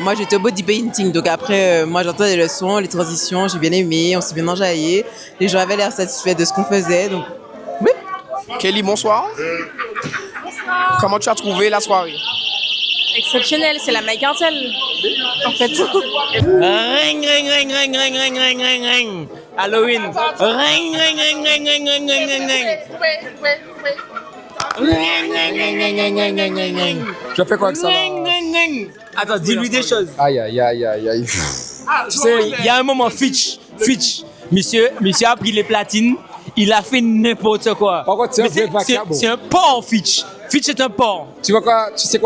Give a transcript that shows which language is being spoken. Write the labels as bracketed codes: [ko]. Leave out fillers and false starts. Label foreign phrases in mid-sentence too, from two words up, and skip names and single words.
[fr] Moi, j'étais au [en] body painting, [fr] donc après, moi, j'entendais les leçons, les transitions, j'ai bien aimé, on s'est bien enjaillé. Les gens avaient l'air satisfaits de ce qu'on faisait, donc oui. Kelly, bonsoir. Comment tu as trouvé la soirée? Exceptionnel, c'est la Mike Cartel. En fait. Ring, ring, ring, ring, ring, ring, ring, ring, ring. Halloween. Ring, ring, ring, ring, ring, ring, ring, ring, ring. Je fais quoi avec ça là? Attends, dis-lui des choses. Aïe, aïe, aïe, aïe, aïe. Tu sais, il y a un moment, Fitch. Monsieur a pris les platines, il a fait n'importe quoi. Par contre, c'est un porc, Fitch. Fitch est un porc. Tu vois quoi? Tu sais quoi?